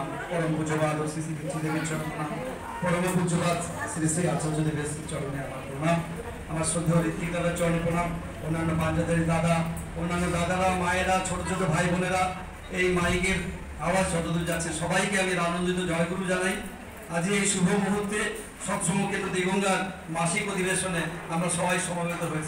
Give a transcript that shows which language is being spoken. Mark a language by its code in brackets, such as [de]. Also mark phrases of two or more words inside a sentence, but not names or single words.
[bn] পরম পূজ্যপাদ শ্রী শ্রী দেবী চরণ প্রণাম। পরম পূজ্যপাদ শ্রী শ্রী আচার্য দেব শ্রী চরণে আমার প্রণাম। আমার শ্রদ্ধেয় ঋত্বিক দাদার চরণে প্রণাম। অন্যান্য পাঞ্জাদারি দাদা, অন্যান্য দাদারা, মায়েরা, ছোট ছোট ভাই বোনেরা, এই মাইকের আওয়াজ যতদূর যাচ্ছে সবাইকে আমি আনন্দিত জয়গুরু জানাই। আজ এই শুভ মুহূর্তে সৎসঙ্গ কেন্দ্র দিগঙ্গার মাসিক অধিবেশনে আমরা সবাই সমবেত হয়েছি।